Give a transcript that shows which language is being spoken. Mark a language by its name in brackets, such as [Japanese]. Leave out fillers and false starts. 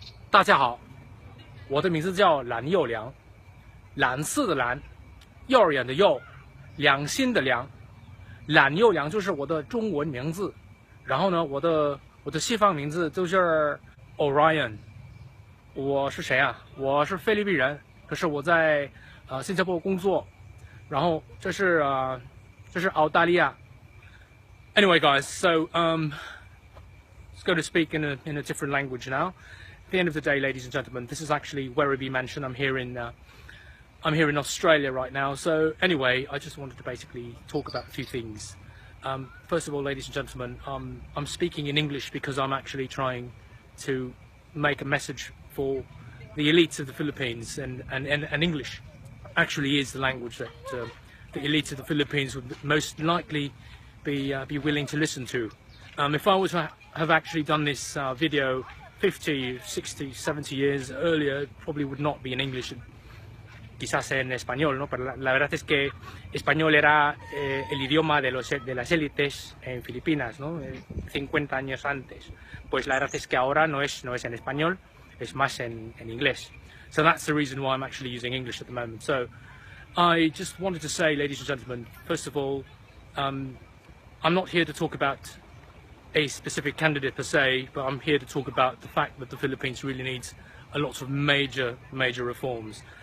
[Chinese] 大家好，我的名字叫蓝幼良，蓝色的蓝，幼儿园的幼，良心的良，蓝幼良就是我的中文名字。然后呢，我的西方名字就是 Orion。我是谁啊？我是菲律宾人，可是我在新加坡工作。然后这是澳大利亚。 [English] Anyway, guys, so let's go to speak in a different language now. At the end of the day, ladies and gentlemen, this is actually Werribee Mansion. I'm here in Australia right now. So anyway, I just wanted to basically talk about a few things. First of all, ladies and gentlemen, I'm speaking in English because I'm actually trying to make a message for the elites of the Philippines, and English actually is the language that the elites of the Philippines would most likely be willing to listen to. If I was to have actually done this video 50, 60, 70 years earlier, it probably would not be in English, [Spanish] quizás en español, ¿no? Pero la verdad es que español era el idioma de las élites en Filipinas, ¿no? 50 años antes. Pues la verdad es que ahora no es en español, es más en inglés. [English] So that's the reason why I'm actually using English at the moment. So I just wanted to say, ladies and gentlemen, first of all, I'm not here to talk about a specific candidate per se, but I'm here to talk about the fact that the Philippines really needs a lot of major reforms.